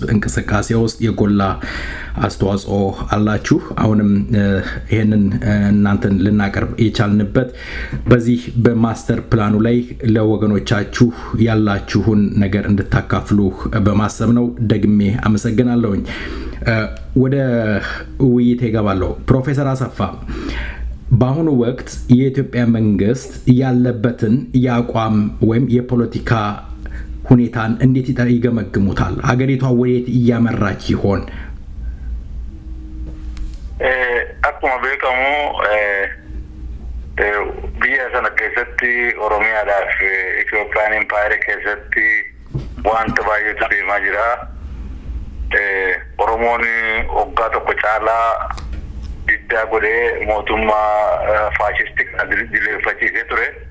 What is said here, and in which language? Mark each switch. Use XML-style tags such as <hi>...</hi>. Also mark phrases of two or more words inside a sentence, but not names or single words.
<am>እንቅስቃሴ ውስጥ የጎላ አስተዋጽኦ አላችሁ። አሁንም ይሄንን እናንተን ልናቀርብ የቻልንበት በዚህ በማስተር ፕላኑ ላይ ለወገኖቻችሁ ያላችሁን ነገር እንድታካፍሉ በማሰብ ነው። ደግሜ አመሰግናለሁኝ። ወደ ውይይት ይገባለሁ። ፕሮፌሰር አሰፋ በአሁኑ ወቅት የኢትዮጵያ መንግስት ያለበትን የአቋም ወይም የፖለቲካ ሁኔታን እንዴት ይገመግሙታል? ሀገሪቷ ወዴት እያመራች ይሆን?</am> <om>akkuma beekamu biyya sana keessatti oromiyaadhaaf Itoophiyaan impaayera keessatti wanta baay'eetu deemaa jira. Oromoon waggaa tokko caalaa diddaa godhee mootummaa faashistii kana jilbeeffachiisee ture.</om>